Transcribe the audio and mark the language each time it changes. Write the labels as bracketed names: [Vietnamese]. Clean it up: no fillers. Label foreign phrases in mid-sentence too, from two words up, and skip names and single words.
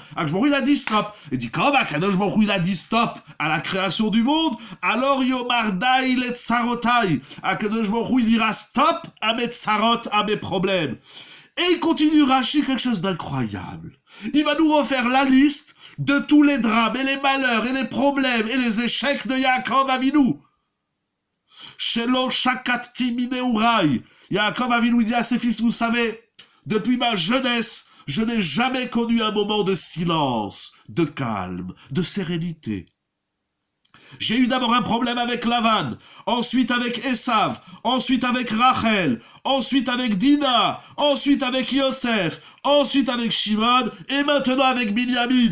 [French] Akadosh Baruch Hu, il a dit stop. Il dit, comme Akadosh Baruch Hu, il a dit stop à la création du monde, alors [Hebrew] יאמר די לצרותי. [French] Akadosh Baruch Hu, il dira stop à mes tsarot, à mes problèmes. Et il continue Rashi, quelque chose d'incroyable. Il va nous refaire la liste de tous les drames et les malheurs et les problèmes et les échecs de Yaakov Avinu. [Hebrew] שלא שקטתי מנעוריי. [French] Yaakov Avinu dit à ses fils, vous savez, depuis ma jeunesse, je n'ai jamais connu un moment de silence, de calme, de sérénité. J'ai eu d'abord un problème avec Lavan, ensuite avec Esav, ensuite avec Rachel, ensuite avec Dina, ensuite avec Yosef, ensuite avec Shimon, et maintenant avec Binyamin.